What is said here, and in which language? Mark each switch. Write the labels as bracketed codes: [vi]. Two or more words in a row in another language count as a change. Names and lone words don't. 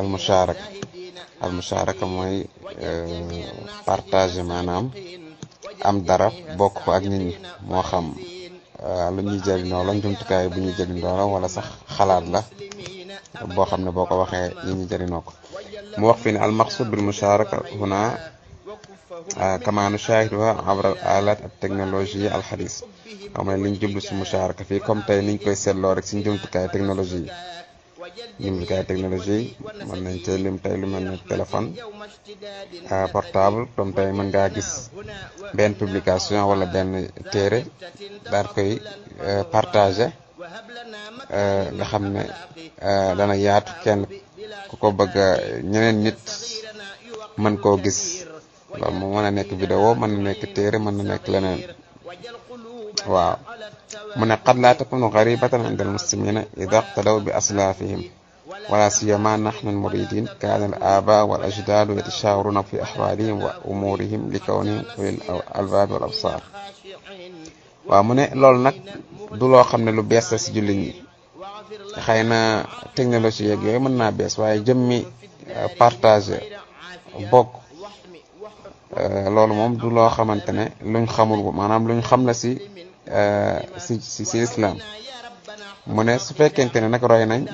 [ar] المشاركة [wo] mooy partage maanaam am dara bokk ko ak nit ñi moo xam lu ñuy jëriñoo la jumtukaay bu ñuy jëriñoo la wala sax xalaat la boo xam ne boo ko waxee nit ñi jëriñoo ko mu wax fi ne [ar] المقصود بالمشاركة هنا كما نشاهدها عبر آلات [wo] ak technologie [ar] الحديثة [wo] xam ne liñ jublu si musharaka fii comme tey niñ koy seetloo rek si jumtukaay technologie yi jumtukaay technologie mën nañ cee lim tey lu mel ne [fr] téléphone portable [wo] comme tey mën ngaa gis benn publication wala benn téere daal koy partager nga xam ne dana yaatu kenn ku ko bëgg ñeneen nit mën koo gis loolu moom mën na nekk vidéo mën na nekk téere mën na nekk leneen waaw mu ne [ar] قد لا تكون غريبة عند المسلمين إذا اقتدوا بأسلافهم ولا سيما نحن المريدين كان الآباء والأجداد يتشاورون في أحوالهم وأمورهم لكونهم أولي الألباب والأبصار [wo] waaw mu ne loolu nag du loo xam ne lu bees la si jullit ñi xëy na technologie yeeg yooyu mën naa bees waaye jëmmi partager bokk loolu moom du loo xamante ne luñ xamul maanaam luñ xam la si islam mu ne su fekkente ne nag roy nañ